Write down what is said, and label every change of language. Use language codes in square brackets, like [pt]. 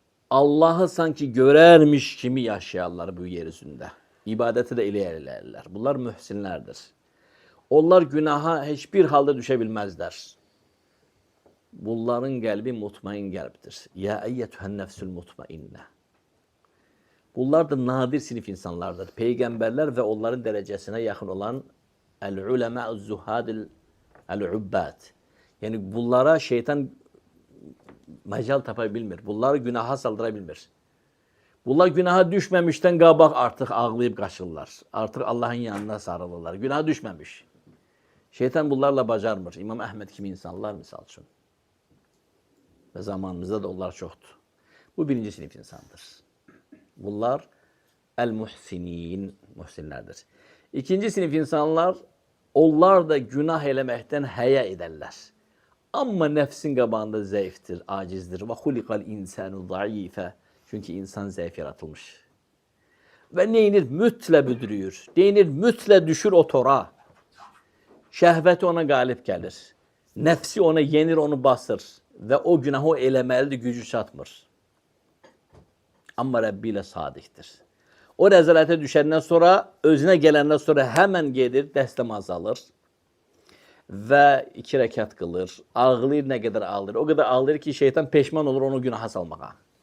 [az] Allahı sanki görərmiş kimi yaşayarlar bu yer üzündə. İbadəti də eləyərlər. Bunlar mühsinlərdir. Onlar günaha heç bir halda düşə bilməzlər. Bunların qəlbi mutmain qəlbdir. [ar] Ya əyyətühən nəfsül mutmainnə. [az] Bunlar da nadir sinif insanlardır. Peyğəmbərlər və onların dərəcəsinə yaxın olan [ar] əl-uləmə-üz-zuhadil əl-ubbad. [az] Yəni bunlara şeytan məcal tapa bilmir. Bunları günaha saldıra bilmir. Bunlar günaha düşməmişdən qabaq artıq ağlayıb qaçırlar. Artıq Allahın yanına sarılırlar. Günaha düşməmiş. Şeytan bunlarla bacarmır. İmam Əhməd kimi insanlar misal üçün. Və zamanımızda da onlar çoxdur. Bu birinci sinif insandır. Bunlar əl-muhsinin, muhsinlərdir. İkinci sinif insanlar, onlar da günah eləməkdən həya edərlər. Amma nəfsin qabağında zəifdir, acizdir. [ar] Və xuliqal insanu zəifə. [az] Çünki insan zəif yaratılmış. Və neynir? Mütlə büdürüyür. Neynir? Mütlə düşür o tora. Şəhvəti ona qalib gəlir. Nəfsi ona yenir, onu basır. Və o günahı o eləməlidir, gücü çatmır. Amma Rəbbi ilə sadiqdir. O rəzalətə düşəndən sonra, özünə gələndən sonra həmən gedir, dəstəmaz alır və 2 rəkat qılır. Ağlayır, nə qədər ağlayır. O qədər ağlayır ki, şeytan peşman olur onu günaha salmağa.